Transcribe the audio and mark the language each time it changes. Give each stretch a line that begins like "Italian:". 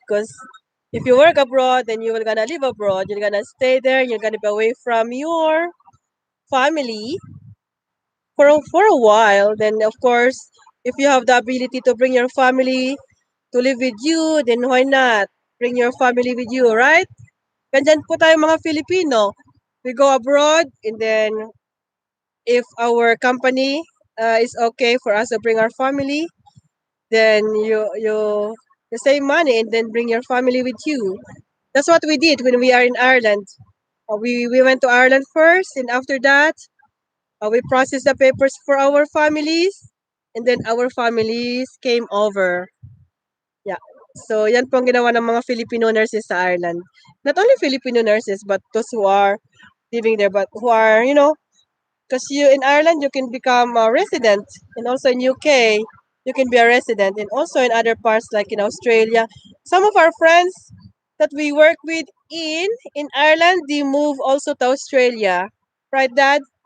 English: Because if you work abroad, then you're gonna live abroad. You're gonna stay there. You're gonna be away from your family for a while. Then of course, if you have the ability to bring your family to live with you, then why not bring your family with you, right?
Filipino: Ganyan po tayo mga Filipino.
English: We go abroad, and then if our company is okay for us to bring our family, then you save money and then bring your family with you. That's what we did when we are in Ireland. We went to Ireland first, and after that, we processed the papers for our families, and then our families came over. Yeah.
Filipino: So, yan po ang ginawa ng mga Filipino nurses sa Ireland.
English: Not only Filipino nurses, but those who are living there, but who are, because you in Ireland, you can become a resident, and also in UK, you can be a resident, and also in other parts like in Australia. Some of our friends that we work with in Ireland, they move also to Australia. Right, Dad?